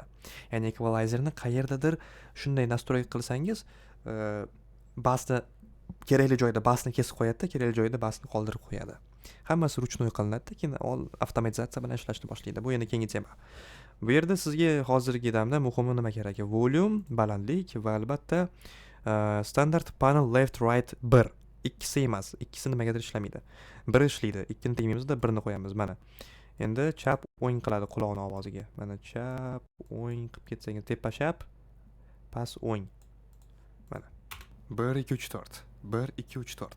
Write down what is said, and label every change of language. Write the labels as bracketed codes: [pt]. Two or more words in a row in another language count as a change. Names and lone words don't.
[uz] Ya'ni equalizerni qayerdadir shunday настройка qilsangiz, basni kerakli joyda basni kesib qo'yadi, kerakli joyda basni qoldirib qo'yadi. Hammasi ruchnoy qilinadi, keyin avtomatizatsiya bilan ishlashni boshlaydi. Bu endi keyingi tema. Bu yerda sizga hozirgi damda muhimi nima kerak? Volume, balandlik va albatta [en] standard panel left right [uz] 1. Ikkisi emas, ikkisi nimagadir ishlamaydi. Biri ishlaydi, ikkini tegmaymizda, birini qo'yamiz mana. Endi chap o'ng qiladi quloqning ovoziga. Mana chap o'ng qilib ketsangiz, tepa chap, past o'ng. Mana. 1 2 3 4. 1 2 3 4.